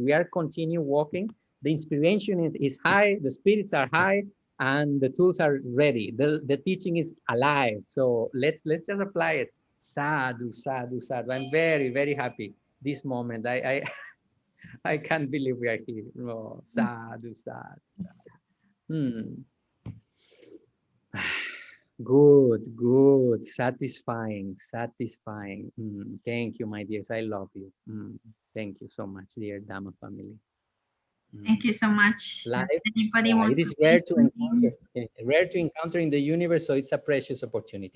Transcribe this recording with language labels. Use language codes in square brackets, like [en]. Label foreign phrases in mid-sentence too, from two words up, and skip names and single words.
[en] We are continue walking. The inspiration is high, the spirits are high, and the tools are ready. The teaching is alive. So let's just apply it. [pi] Sadhu, sadhu, sadhu. [en] I'm very, very happy this moment. I can't believe we are here. [pi] Oh, sadhu, sadhu. [en] Good, satisfying. Thank you, my dears. I love you. Thank you so much, dear Dhamma family. Thank you so much. Anybody wants it is rare to encounter in the universe, so it's a precious opportunity.